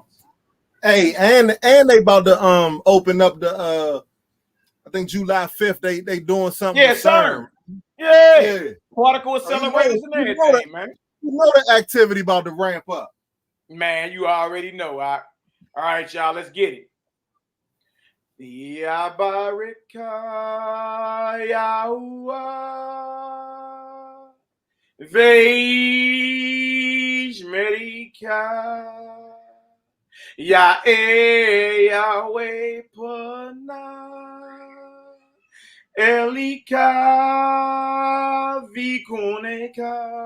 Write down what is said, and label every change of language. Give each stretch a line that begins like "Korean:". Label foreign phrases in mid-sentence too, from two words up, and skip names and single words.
English: Hey, and they about to open up the I think July 5th. They doing something. Yeah, sir. Yeah. Particle accelerators and everything, man. You know the activity about to ramp up. Man, you already know. All right, y'all, let's get it.
Hebrew: יברכך יהוה וישמרך יהוה פניו אליך ויחנך